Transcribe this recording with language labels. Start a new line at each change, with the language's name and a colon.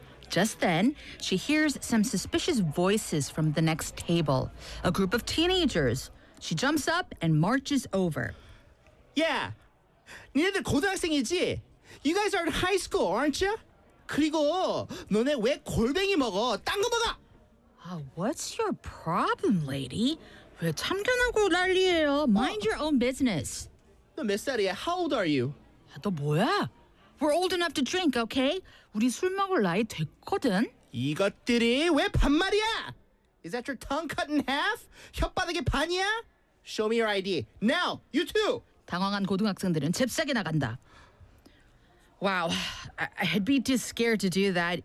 English: Just then, she hears some suspicious voices from the next table. A group of teenagers. She jumps up and marches over.
Korean: Yeah, 니네들 고등학생이지?
English: You guys are in high school, aren't you?
Korean: 그리고 너네 왜 골뱅이 먹어? 딴 거 먹어!
English: What's your problem, lady?
Korean: 왜 참견하고 난리예요?
English: Mind your own business.
Korean: 너 몇 살이야?
English: How old are you?
Korean: 너 뭐야?
English: We're old enough to drink, okay?
Korean: 우리 술 먹을 나이 됐거든. 이것들이 왜 반말이야?
English: Is that your tongue cut in half?
Korean: 혓바닥에 반이야?
English: Show me your ID. Now, you too!
Korean: 당황한 고등학생들은 잽싸게 나간다.
English: Wow, I'd be too scared to do that.